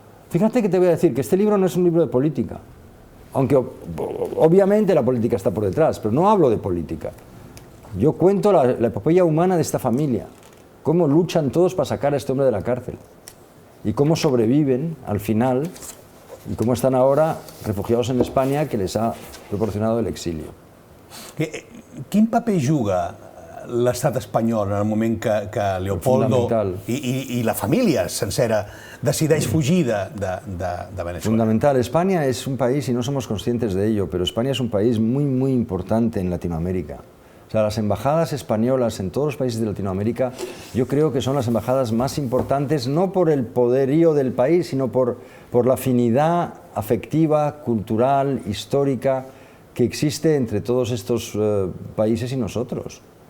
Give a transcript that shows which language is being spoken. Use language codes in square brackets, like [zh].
[es] Fíjate que te voy a decir que este libro no es un libro de política, aunque obviamente la política está por detrás, pero no hablo de política. Yo cuento la epopeya humana de esta familia, cómo luchan todos para sacar a este hombre de la cárcel y cómo sobreviven al final y cómo están ahora refugiados en España, que les ha proporcionado el exilio. [ca] Quin paper juga l'estat espanyol en el moment que Leopoldo i la família sencera decideix fugir de Venezuela? [es] Fundamental. España es un país, y no somos conscientes de ello, pero España es un país muy, muy importante en Latinoamérica. O sea, las embajadas españolas en todos los países de Latinoamérica, yo creo que son las embajadas más importantes, no por el poderío del país, sino por la afinidad afectiva, cultural, histórica, que existe entre todos estos países y nosotros.